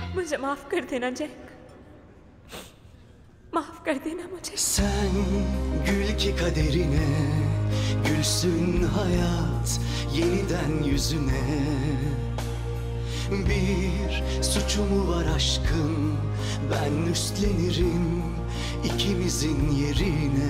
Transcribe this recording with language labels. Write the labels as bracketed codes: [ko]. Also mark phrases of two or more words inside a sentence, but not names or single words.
[hi] मुझे माफ कर देना जैक, माफ कर देना मुझे। [tr] Sen gül ki kaderine, gülsün hayat yeniden yüzüne. Bir suçu mu var aşkın, ben üstlenirim ikimizin yerine.